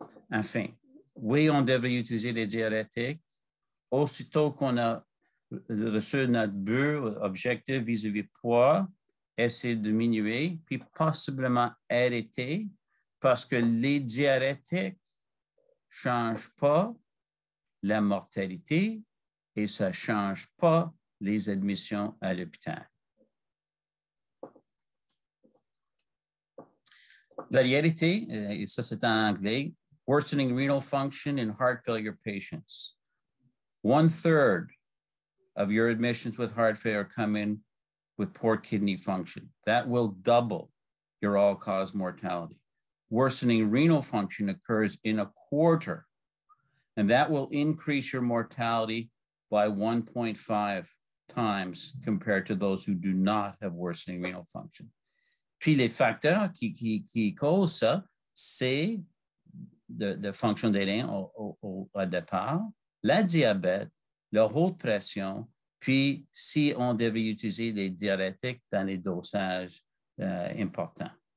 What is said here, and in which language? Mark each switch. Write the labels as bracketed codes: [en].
[fr] Enfin, oui, on devrait utiliser les diurétiques aussitôt qu'on a reçu notre but, objectif vis-à-vis poids, essayer de diminuer, puis possiblement arrêter parce que les diurétiques ne changent pas la mortalité et ça ne change pas les admissions à l'hôpital. La réalité, et ça c'est en anglais, [en] worsening renal function in heart failure patients. 1/3 of your admissions with heart failure come in with poor kidney function. That will double your all-cause mortality. Worsening renal function occurs in 1/4, and that will increase your mortality by 1.5 times compared to those who do not have worsening renal function. [fr] Puis les facteurs qui causent ça, c'est de fonction des reins au départ, la diabète, la haute pression, puis si on devait utiliser les diurétiques dans les dosages importants.